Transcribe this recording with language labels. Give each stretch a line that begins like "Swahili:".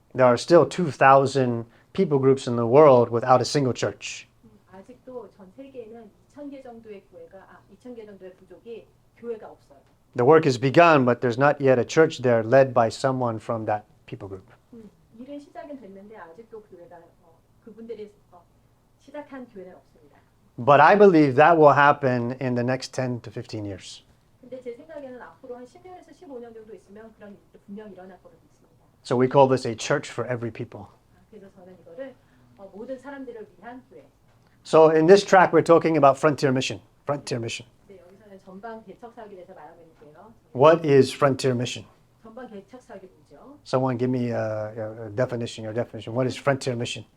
English: There are still 2,000 people groups in the world without a single church.
Korean: 아직도 전 세계에는 2,000개 정도의 2,000개 정도의 부족이 교회가 없어요.
English: The work is begun, but there's not yet a church there led by someone from that people group.
Korean: 일은 시작은 됐는데 아직도 교회가 그분들이 시작한 교회는 없습니다.
English: But I believe that will happen in the next 10 to 15 years.
Korean: 근데 제 생각에는 앞으로 한 10년에서 15년 정도 있으면 그런 일도 분명 일어날 거로 믿습니다.
English: So we call this a church for every people.
Korean: 그래서 저는 이거를 모든 사람들을 위한 교회.
English: So in this track, we're talking about frontier mission. Frontier mission.
Korean: 네, 여기서는 전방 개척 사역에 대해서 말하고 있는데요.
English: What is frontier mission?
Korean: 전방 개척 사역이 뭐죠?
English: Someone give me a definition. Your definition. What is frontier mission?